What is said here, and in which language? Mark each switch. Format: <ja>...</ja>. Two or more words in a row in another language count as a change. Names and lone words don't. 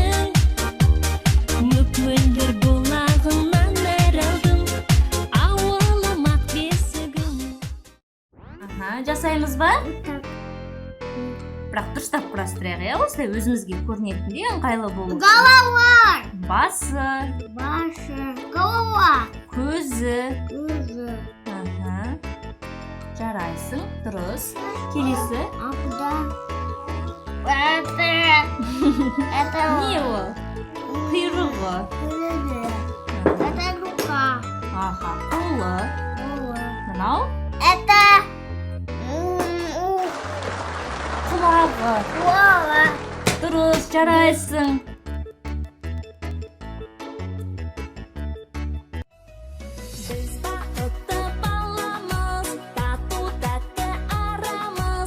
<kk>Мөп-мөлдір бұлағыңнан нәр алдым, ауылым ақ бесігім. Жасаймыз ба? Так. Бірақ дұрыстап құрастырайық, иә? Осылай өзімізге көрінетіндей ыңғайлы болу. Голова. Басы,</kk> <ru>Ваша голова.</ru> <kk>көзі. Уже. Жарайсың, дұрыс. Келесі.</kk> <ru>А куда? Это</ru> <kk>Не ол? Құйрығы.</kk> <ru>Это рука.</ru> <kk>Аха, қолы. Голова. Мынау Это құлағы. голова. Дұрыс, жарайсың. Біз бақытты баламыз, тату-тәтті арамыз.</kk>